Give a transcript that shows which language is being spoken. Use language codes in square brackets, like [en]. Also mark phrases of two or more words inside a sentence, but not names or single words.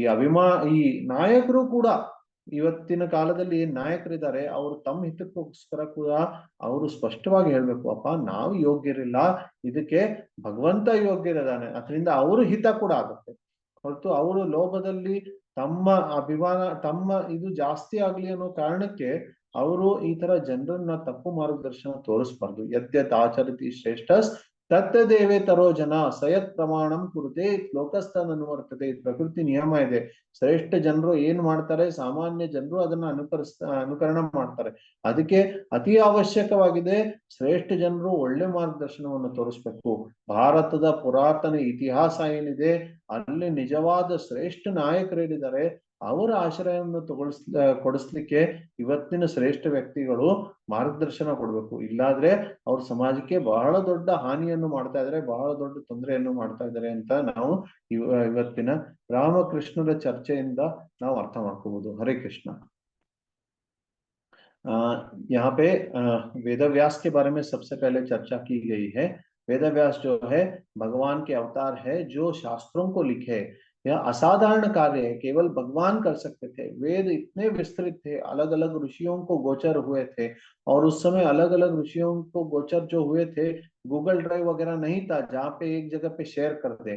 [kn] ಈ ನಾಯಕರು ಕೂಡ ಇವತ್ತಿನ ಕಾಲದಲ್ಲಿ ಏನ್ ನಾಯಕರಿದ್ದಾರೆ ಅವರು ತಮ್ಮ ಹಿತಕ್ಕೋಸ್ಕರ ಕೂಡ ಅವರು ಸ್ಪಷ್ಟವಾಗಿ ಹೇಳ್ಬೇಕು, ಅಪ್ಪ ನಾವು ಯೋಗ್ಯರಿಲ್ಲ, ಇದಕ್ಕೆ ಭಗವಂತ ಯೋಗ್ಯರಿದ್ದಾನೆ, ಅದರಿಂದ ಅವರು ಹಿತ ಕೂಡ ಆಗುತ್ತೆ ಹೊರತು ಅವರು ಲೋಭದಲ್ಲಿ ತಮ್ಮ ಅಭಿಮಾನ ತಮ್ಮ ಇದು ಜಾಸ್ತಿ ಆಗ್ಲಿ ಅನ್ನೋ ಕಾರಣಕ್ಕೆ ಅವರು ಈ ತರ ಜನರನ್ನ ತಪ್ಪು ಮಾರ್ಗದರ್ಶನ ತೋರಿಸ್ಬಾರ್ದು. [sa] ಯದ್ಯತ್ ಆಚರತಿ ಶ್ರೇಷ್ಠಸ್ ತತ್ತದೇವೇ ತರೋ ಜನ ಸಯತ್ ಪ್ರಮಾಣಂ ಕುರುತೆ ಲೋಕಸ್ಥನ್ ಅನುವರ್ತತೆ. [kn] ಪ್ರಕೃತಿ ನಿಯಮ ಇದೆ. ಶ್ರೇಷ್ಠ ಜನರು ಏನ್ ಮಾಡ್ತಾರೆ, ಸಾಮಾನ್ಯ ಜನರು ಅದನ್ನ ಅನುಕರಣ ಮಾಡ್ತಾರೆ. ಅದಕ್ಕೆ ಅತಿ ಅವಶ್ಯಕವಾಗಿದೆ ಶ್ರೇಷ್ಠ ಜನರು ಒಳ್ಳೆ ಮಾರ್ಗದರ್ಶನವನ್ನು ತೋರಿಸ್ಬೇಕು. ಭಾರತದ ಪುರಾತನ ಇತಿಹಾಸ ಏನಿದೆ ಅಲ್ಲಿ ನಿಜವಾದ ಶ್ರೇಷ್ಠ ನಾಯಕರೇನಿದ್ದಾರೆ ಅವರ ಆಶ್ರಯವನ್ನು ಕೊಡಿಸ್ಲಿಕ್ಕೆ ಇವತ್ತಿನ ಶ್ರೇಷ್ಠ ವ್ಯಕ್ತಿಗಳು ಮಾರ್ಗದರ್ಶನ ಕೊಡ್ಬೇಕು. ಇಲ್ಲಾದ್ರೆ ಅವ್ರ ಸಮಾಜಕ್ಕೆ ಬಹಳ ದೊಡ್ಡ ಹಾನಿಯನ್ನು ಮಾಡ್ತಾ ಇದ್ದಾರೆ, ಬಹಳ ದೊಡ್ಡ ತೊಂದರೆಯನ್ನು ಮಾಡ್ತಾ ಇದ್ದಾರೆ ಅಂತ ನಾವು ಇವತ್ತಿನ ರಾಮಕೃಷ್ಣರ ಚರ್ಚೆಯಿಂದ ನಾವು ಅರ್ಥ ಮಾಡ್ಕೋಬಹುದು. [sa] ಹರೇ ಕೃಷ್ಣ। [hi] यहाँ पे वेद व्यास के बारे में सबसे पहले चर्चा की गई है। वेद व्यास जो है भगवान के अवतार है जो शास्त्रों को लिखे। यह असाधारण कार्य है, केवल भगवान कर सकते थे। वेद इतने विस्तृत थे, अलग अलग ऋषियों को गोचर हुए थे, और उस समय अलग अलग ऋषियों को गोचर जो हुए थे गूगल ड्राइव वगैरह नहीं था जहाँ पे एक जगह पे शेयर कर दे।